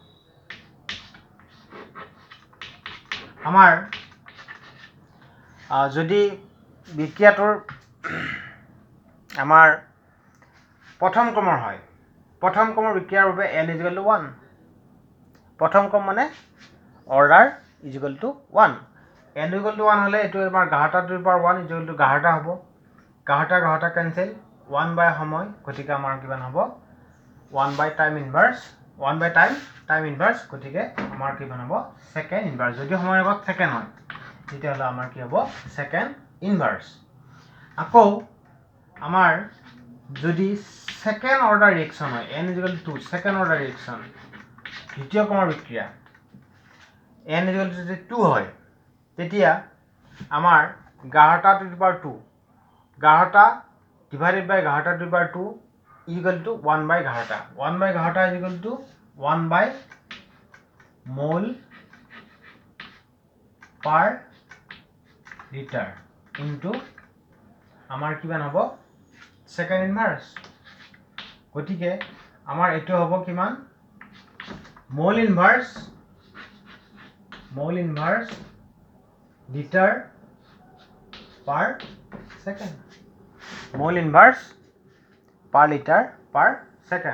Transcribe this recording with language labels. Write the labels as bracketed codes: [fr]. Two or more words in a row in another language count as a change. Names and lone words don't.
[as] আমাৰ যদি বিক্ৰিয়াটোৰ আমাৰ প্ৰথম ক্ৰমৰ হয়, প্ৰথম ক্ৰমৰ বিক্ৰিয়াৰ বাবে n = 1, প্ৰথম ক্ৰম মানে অৰ্ডাৰ = 1, n = 1 হ'লে এইটো আমাৰ 11টা [en] to the power [as] 1 = 11টা হ'ব, 11টা কেনসেল, 1 বাই সময়, গতিকে আমাৰ কিমান হ'ব 1 [en] by time inverse, [as] 1 [en] by time inverse, [as] গতিকে আমাৰ কিমান হ'ব [en] second inverse. [as] যদি সময় একক সেকেন্ড হয় তেতিয়াহ'লে আমাৰ কি হ'ব [en] second inverse. [as] আকৌ আমাৰ যদি [en] second order reaction [as] হয়, n = 2, [en] second order reaction [as] দ্বিতীয় ক্ৰমৰ বিক্ৰিয়া n = 2 হয়, তেতিয়া আমাৰ 11টা [en] to the power [as] 2, 11টা [en] divided by [as] 11টা [en] to the power [as] 2 = 1/11, 1/11 = 1 by মোল [en] per litre into [as] আমাৰ কিমান হ'ব [en] second inverse, [as] গতিকে আমাৰ এইটো হ'ব কিমান [en] mole inverse litre per second mole inverse per litre per second.